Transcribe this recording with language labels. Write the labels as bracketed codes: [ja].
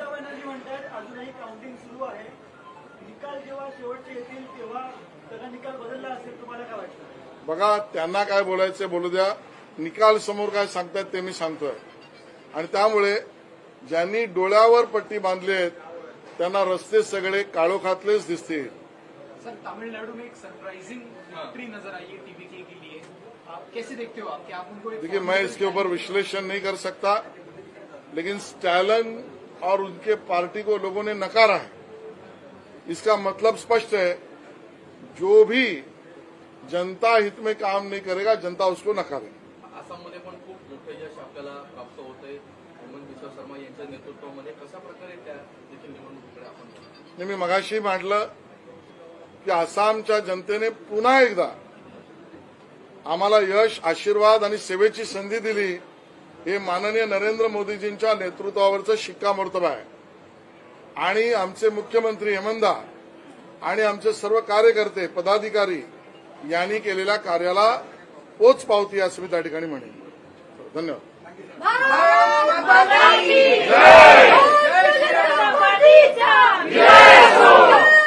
[mr] ममता बॅनर्जी म्हणतात अजूनही काउंटिंग सुरू आहे, निकाल जेव्हा शेवटचे येतील तेव्हा त्याचा निकाल बदलला असेल, तुम्हाला काय वाटतं? बघा, त्यांना काय बोलायचं बोलू द्या। निकाल समोर काय सांगतात ते मी सांगतोय। आणि त्यामुळे ज्यांनी डोळ्यावर पट्टी बांधली आहेत त्यांना रस्ते सगळे काळोखातलेच दिसतील। [hi] सर, तमिलनाडु में एक सरप्राइजिंग विक्ट्री नजर आई है टीवीके के लिए, आप कैसे देखते हो? आप क्या आप उनको एक देखिए, मैं इसके ऊपर विश्लेषण नहीं कर सकता, लेकिन स्टैलिन और उनके पार्टी को लोगों ने नकारा है। इसका मतलब स्पष्ट है, जो भी जनता हित में काम नहीं करेगा, जनता उसको नकारेगी। [mr] आसाममध्ये पण खूप मोठं यश आपल्याला प्राप्त होतंय हेमंत बिस्वा शर्मा यांच्या नेतृत्वामध्ये। कशा प्रकारे त्या देखील निवडणुकीकडे आपण बघतो? मी मगाशी म्हटलं की आसामच्या जनतेने पुन्हा एकदा आम्हाला यश, आशीर्वाद आणि सेवेची संधी दिली, हे माननीय नरेंद्र मोदीजींच्या नेतृत्वावरचं शिक्कामोर्तब आहे। आणि आमचे मुख्यमंत्री हेमंतदा आणि आमचे सर्व कार्यकर्ते, पदाधिकारी यांनी केलेल्या कार्याला पोचपावती असं मी त्या ठिकाणी म्हणेन। धन्यवाद। [hi] भारत माता की जय! भारत माता की जय!